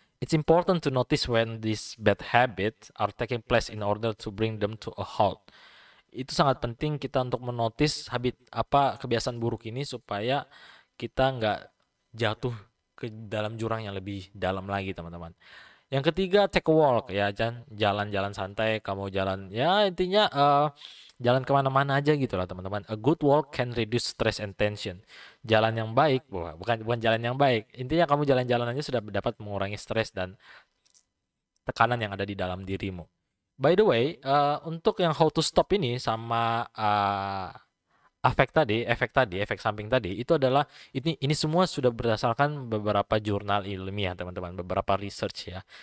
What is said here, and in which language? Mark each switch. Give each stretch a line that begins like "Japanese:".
English: It's important to notice when these bad habits are taking place in order to bring them to a halt.
Indonesian: Itu sangat penting kita untuk menotis kebiasaan buruk ini supaya kita nggak jatuh ke dalam jurang yang lebih dalam lagi teman-teman. Yang ketiga,
English: take a walk
Indonesian: ya, jalan-jalan santai, kamu jalan ya intinya jalan kemana-mana aja gitu lah teman-teman.
English: A good walk can reduce stress and tension.
Indonesian: Jalan yang baik, bukan jalan yang baik. Intinya kamu jalan-jalan aja sudah dapat mengurangi stres dan tekanan yang ada di dalam dirimu.
English: By the way,
Indonesian: untuk yang
English: how to stop
Indonesian: ini sama efek samping tadi itu adalah ini semua sudah berdasarkan beberapa jurnal ilmiah teman-teman, beberapa research ya.